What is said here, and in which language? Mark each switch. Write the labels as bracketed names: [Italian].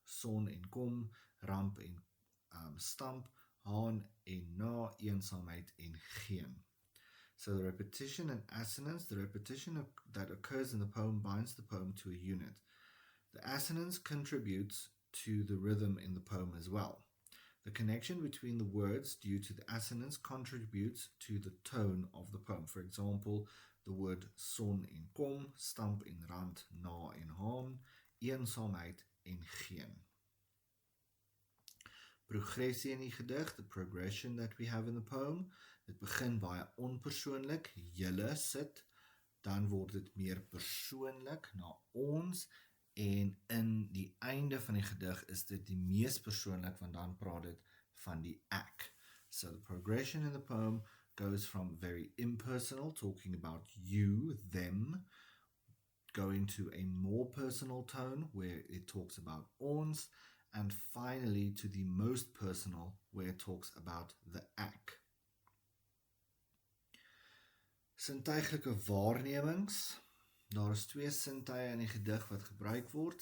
[Afrikaans] Son en kom, ramp en stamp, haan en na, eensaamheid en geen. [English] So the repetition and assonance, the repetition that occurs in the poem binds the poem to a unit. The assonance contributes to the rhythm in the poem as well. The connection between the words due to the assonance contributes to the tone of the poem. For example, the word [Afrikaans] son en kom, stamp en rand, na en haan, eensaamheid en geen. Progressie in die gedig, [English] the progression that we have in the poem, [Afrikaans] dit begin baie onpersoonlik, julle sit, dan word dit meer persoonlik na ons, en in die einde van die gedig is dit die mees persoonlik, want dan praat dit van die ek. [English] So the progression in the poem goes from very impersonal, talking about you, them, going to a more personal tone where it talks about ons, and finally to the most personal where it talks about the ek. [Afrikaans] Sintuiglike waarnemings. Daar is 2 sintuie in die gedig wat gebruik word.